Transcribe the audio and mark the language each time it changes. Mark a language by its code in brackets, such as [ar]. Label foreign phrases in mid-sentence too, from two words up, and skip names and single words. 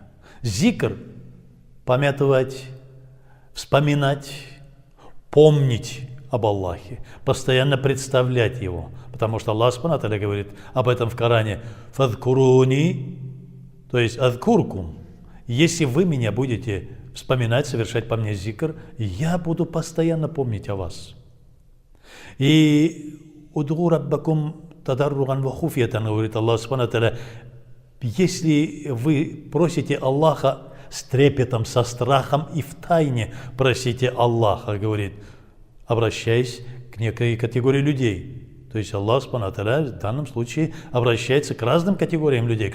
[ru] Зикр – памятовать, вспоминать, помнить об Аллахе, постоянно представлять Его. Потому что Аллах [ar] سبحانه وتعالى [ru] говорит об этом в Коране. «Фадкуруни», то есть «адкуркум». Если вы меня будете вспоминать, совершать по мне зикр, я буду постоянно помнить о вас. И [ar] «ادعوا ربكم تضرعا وخفية», [ru] говорит Аллах [ar] سبحانه وتعالى, [ru] если вы просите Аллаха с трепетом, со страхом и в тайне просите Аллаха, говорит, обращаясь к некой категории людей. То есть Аллах [ar] سبحانه وتعالى [ru] в данном случае обращается к разным категориям людей.